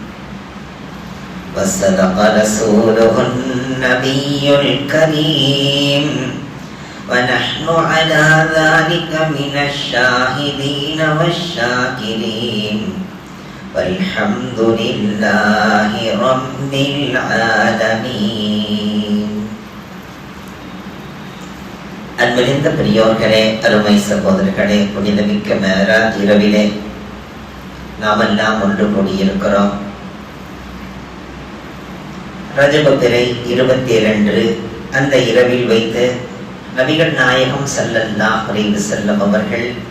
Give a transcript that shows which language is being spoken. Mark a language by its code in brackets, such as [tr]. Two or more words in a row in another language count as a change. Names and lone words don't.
[ar] وصدق رسوله النبي الكريم ونحن على ذلك من الشاهدين والشاكرين والحمد لله رب العالمين. [ta] அன்பிலிந்த பெரியோர்களே, அருமை சகோதரர்களே, புனிதமிக்க மேராஜ் இரவிலே நாமெல்லாம் ஒன்று கூடியிருக்கிறோம். ரஜப பிறை 22 அந்த இரவில் வைத்து நபிகள் நாயகம் [ar] صلى الله عليه وسلم [ta] அவர்கள்